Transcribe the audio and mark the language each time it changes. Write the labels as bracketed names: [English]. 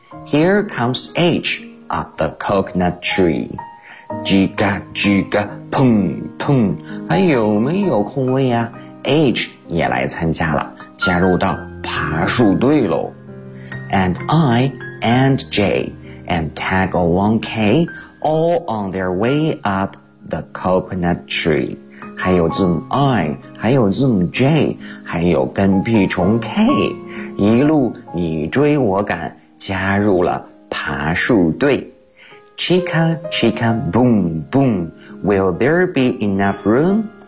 [English] Here comes H up the coconut tree. [Chinese] 叽嘎叽嘎砰砰，还有没有空位啊？ H 也来参加了，加入到爬树队咯。 [English] And I and J and tag along K all on their way up the coconut tree. [Chinese] 还有字母 I， 还有字母 J， 还有跟屁虫 K， 一路你追我赶，加入了爬树队。 [English] Chica, chica, boom, boom. Will there be enough room?